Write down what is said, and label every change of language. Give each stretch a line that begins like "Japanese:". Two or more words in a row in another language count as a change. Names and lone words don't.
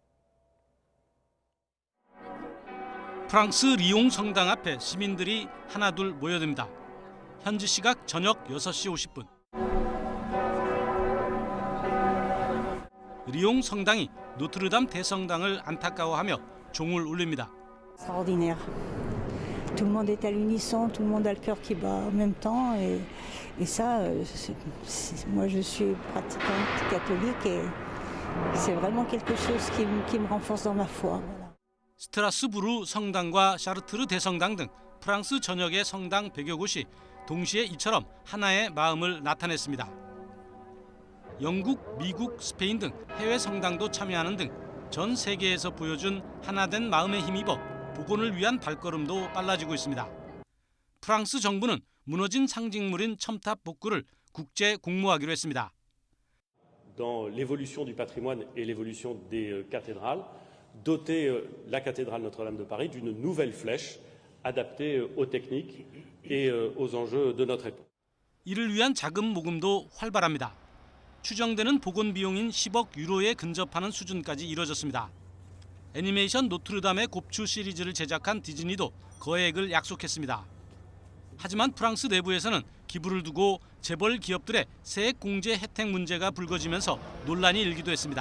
Korean: 프랑스 리옹 성당 앞에 시민들이 하나둘 모여듭니다. 현지 시각 저녁 6시 50분. 리옹 성당이 노트르담 대성당을 안타까워하며 종을 울립니다.
French: Extraordinaire. Tout le monde est à l'unisson, tout le monde a le cœur qui bat en même temps et ça, moi je suis pratiquante catholique et c'est vraiment quelque chose qui me renforce dans ma foi. Voilà.
Korean: 스트라스부르 성당과 샤르트르 대성당 등 프랑스 전역의 성당 100여 곳이 동시에 이처럼 하나의 마음을 나타냈습니다. 영국, 미국, 스페인 등 해외 성당도 참여하는 등 전 세계에서 보여준 하나된 마음에 힘입어 복원을 위한 발걸음도 빨라지고 있습니다. 프랑스 정부는 무너진 상징물인 첨탑 복구를 국제 공모하기로 했습니다.
French: Dans l'évolution du patrimoine et l'évolution des cathédrales, doter la cathédrale Notre-Dame de Paris d'une nouvelle flèche adaptée aux techniques et aux enjeux de notre époque.
Korean: 이를 위한 자금 모금도 활발합니다. 추정되는 복원 비용인 10억 유로에 근접하는 수준까지 이뤄졌습니다. 애니메이션 노트르담의 곱추 시리즈를 제작한 디즈니도 거액을 약속했습니다. 하지만 프랑스 내부에서는 기부를 두고 재벌 기업들의 세액 공제 혜택 문제가 불거지면서 논란이 일기도 했습니다.